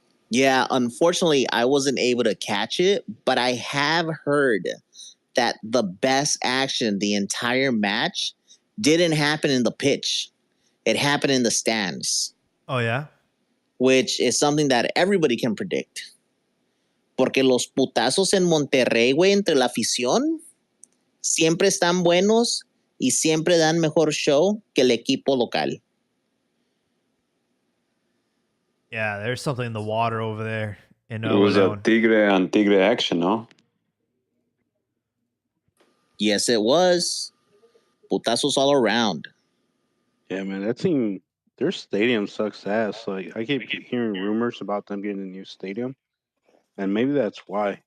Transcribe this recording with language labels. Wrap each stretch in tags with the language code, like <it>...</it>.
<en>Yeah, unfortunately, I wasn't able to catch it, but I have heard that the best action the entire match didn't happen in the pitch. It happened in the stands. Oh, yeah? Which is something that everybody can predict.</en> <es>Porque los putazos en Monterrey, güey, entre la afición, siempre están buenos y siempre dan mejor show que el equipo local.</es> <en>Yeah, there's something in the water over there in It was a Tigre on Tigre action, no? Yes, it was. Putazos all around. Yeah, man, that team, their stadium sucks ass. Like, I keep hearing rumors about them getting a new stadium, and maybe that's why.</en>